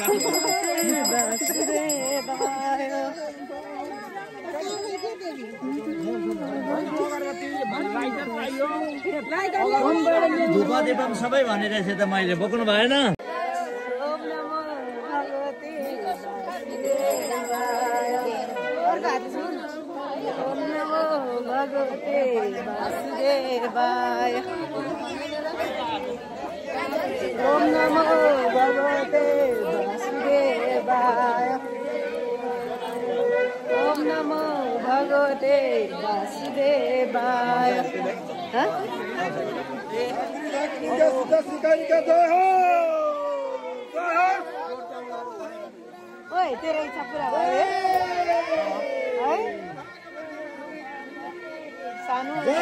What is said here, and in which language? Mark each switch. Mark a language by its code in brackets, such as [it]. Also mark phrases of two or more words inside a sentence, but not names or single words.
[ne] धुपा दीपम सबै भनेर त मैले बोक्नु भएन। [sa] ओम नमो भगवते वासुदेवाय ओम नमो भगवते वासुदेवाय ओम नमो भगवते वासुदेवाय ओम नमो भगवते वासुदेवाय [ne] ओए तेरो इच्छा पुरा भयो है सानो